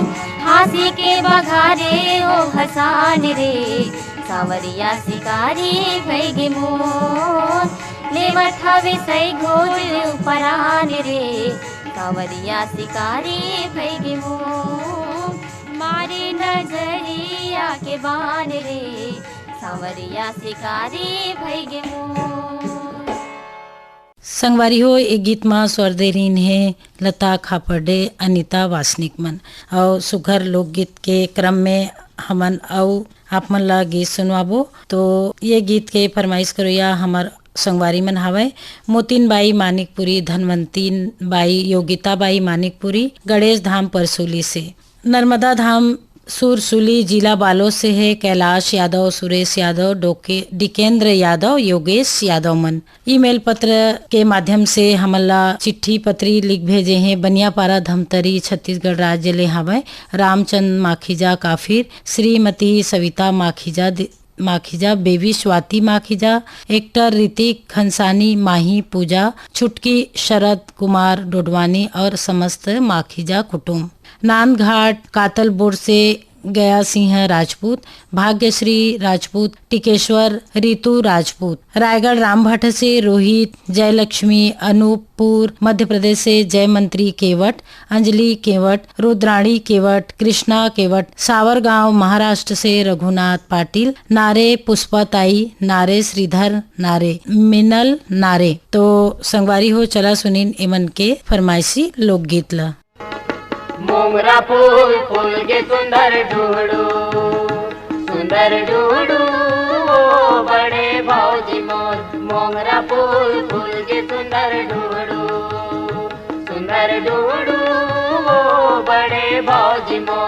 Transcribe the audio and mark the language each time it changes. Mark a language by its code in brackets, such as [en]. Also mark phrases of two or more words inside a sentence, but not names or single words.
[hne] हंसी के बघारे ओ हसान रे, सांवरिया शिकारी भैगे मोर। लेवत हवे सही घोज उपरान रे, सांवरिया शिकारी भैगे मोर। मारे नजरिया के बान रे, सांवरिया शिकारी भैगे मोर। संगवारी हो एक गीत में स्वर दे रही है लता खापर्डे, अनीता वासनिक मन। और सुघर लोकगीत के क्रम में हमन और आप मन ला गीत सुनवाबो। तो ये गीत के फरमाइश करो या हमार संगवारी मन हावय मोतीन बाई मानिकपुरी, धनवंती बाई, योगिता बाई मानिकपुरी, गणेश धाम परसुली से। नर्मदा धाम सुरसुली जिला बालोद से है कैलाश यादव, सुरेश यादव, डिकेंद्र यादव, योगेश यादव मन। ईमेल पत्र के माध्यम से हमला चिट्ठी पत्री लिख भेजे हैं। बनियापारा धमतरी छत्तीसगढ़ राज्य ले हावय रामचंद माखीजा काफिर, श्रीमती सविता माखीजा, बेबी स्वाति माखीजा, एक्टर ऋतिक खंसानी, माही पूजा, छुटकी शरद कुमार डोडवानी और समस्त माखीजा कुटुंब। नांदघाट कातलपुर से गया सिंह राजपूत, भाग्यश्री राजपूत, टिकेश्वर रितु राजपूत। रायगढ़ रामभट्ट से रोहित, जयलक्ष्मी, अनूपपुर मध्य प्रदेश से जयमंत्री केवट, अंजलि केवट, रुद्राणी केवट, कृष्णा केवट। सावरगांव महाराष्ट्र से रघुनाथ पाटिल, नारे पुष्पताई, नारे श्रीधर, नारे मिनल, नारे। तो संगवारी हो चला सुनीन एमन के फरमाइशी लोकगीत ला। मोंगरा फूल फूल के सुंदर ढूढ़ू, सुंदर ढूढ़ू बड़े भौजी मोर। मोंगरा फूल फूल के सुंदर ढूढ़ू, सुंदर ढूढ़ू बड़े भौजी मोर।